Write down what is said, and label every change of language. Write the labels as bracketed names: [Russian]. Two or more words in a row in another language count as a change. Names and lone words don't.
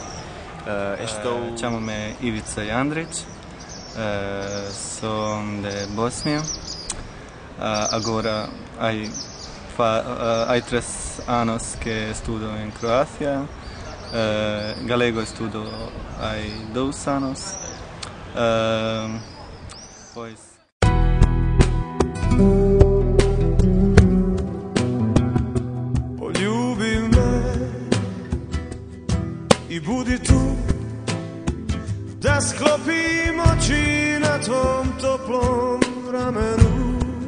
[Portuguese] Chamo-me Ivica Jandrić, sou de Bosnia. Agora há 3 anos que estudo em Croácia. Galego estudo há 2 anos. Pois [Croatian] poljubi me i budi tu, da sklopim oči na tvom toplom ramenu.